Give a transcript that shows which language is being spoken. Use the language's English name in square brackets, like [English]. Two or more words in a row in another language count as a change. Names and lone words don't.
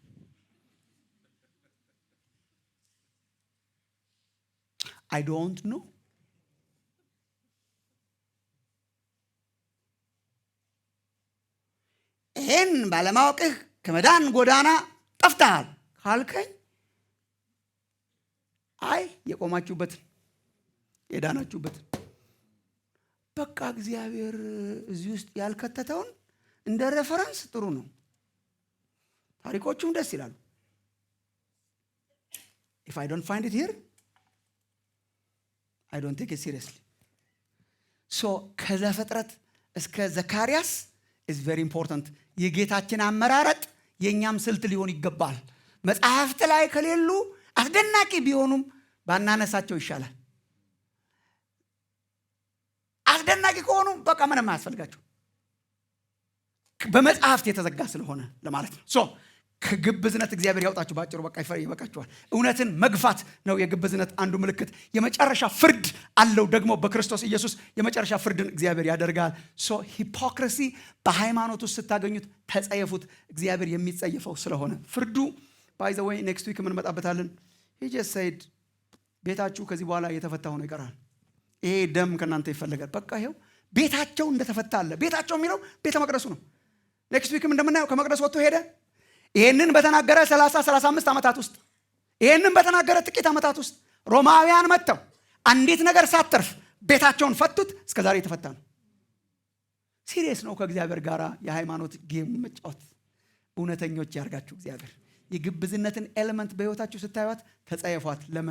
[English] I don't know። [Amharic] ይህን ባለማወቅህ ከመዳን ጎዳና ጠፍተሃል ካልከኝ አይ የቆማችሁበትን የዳናችሁበትን በቃ እግዚአብሔር እዚህ ውስጥ ያልከተተውን እንደ ሬፈረንስ ጥሩ ነው። ታሪኮቹም ደስ ይላሉ። [English] if I don't find it here I don't take it seriously. so [Amharic] ከዘፍጥረት እስከ ዘካርያስ [English] is very important. [Amharic] የጌታችን አመራረጥ የኛም ስልት ሊሆን ይገባል። መጽሐፍት ላይ ከሌሉ አስደናቂ ቢሆኑም ባናነሳቸው ይሻላል። አስደናቂ ከሆኑ በቃ ምንም አያስፈልጋቸው በመጽሐፍት የተዘጋ ስለሆነ ለማለት ነው። ሶ ከግብዝነት እግዚአብሔር ያውጣችሁ። ባጭሩ በቃ ይበቃችኋል። እውነትን መግፋት ነው የግብዝነት አንዱ ምልክት። የመጨረሻ ፍርድ አለው ደግሞ በክርስቶስ ኢየሱስ የመጨረሻ ፍርድን እግዚአብሔር ያደርጋል። [English] so hypocrisy [Amharic] በሃይማኖት ውስጥ ስታገኙት ተጸየፉት። እግዚአብሔር የሚጸየፈው ስለሆነ ፍርዱ [English] by the way next week [Amharic] ምን መጣበታለን። [English] he just said [Amharic] ቤታችሁ ከዚህ በኋላ የተፈታ ሆኖ ይቀራል። ይሄ ደም ከናንተ ይፈልጋል። በቃ ይሄው ቤታቸው እንደተፈታ አለ። ቤታቸው የሚለው ቤተ መቅደሱ ነው። [English] next weekም [Amharic] እንደምናየው ከመቅደስ ወጥቶ ሄደ። ይሄንን በተናገረ 35 ዓመታት ውስጥ ይሄንን በተናገረ ጥቂት ዓመታት ውስጥ ሮማውያን መጥተው አንዲት ነገር ሳትርፍ ቤታቸውን ፈቱት። እስከዛሬ የተፈታ ነው። ሲሪየስ ነው ከእግዚአብሔር ጋር የሃይማኖት ጌም መጫወት። እውነተኞች ያርጋችሁ እግዚአብሔር። የግብዝነትን ኤሌመንት በህይወታችሁ ስታዩት ተጸየፏት። ለምን?